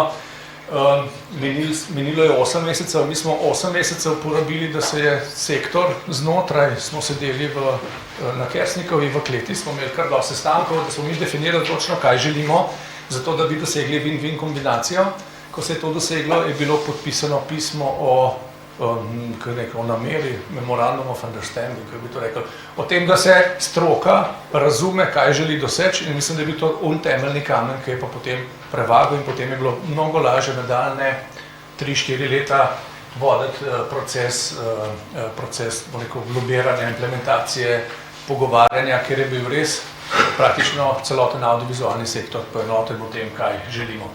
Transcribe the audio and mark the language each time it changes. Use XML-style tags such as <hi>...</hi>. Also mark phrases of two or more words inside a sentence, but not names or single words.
<sl>Minilo je 8 mesecev, mi smo 8 mesecev porabili, da se je sektor znotraj, smo sedeli na Kersnikovi v kleti, smo imeli kar dosti sestankov, da smo mi definirali točno, kaj želimo, zato da bi dosegli win-win kombinacijo. Ko se je to doseglo, je bilo podpisano pismo o nameri,</sl> <en>memorandum of understanding,</en> <sl>kako bi to rekel, o tem, da se stroka razume, kaj želi doseči, in mislim, da je bil to temeljni kamen, ki je pa potem prevagal in potem je bilo mnogo lažje nadaljne 3-4 leta voditi proces lobiranja, implementacije, pogovarjanja, ker je bil res praktično celoten audiovizualni sektor poenoten o tem, kaj želimo.</sl>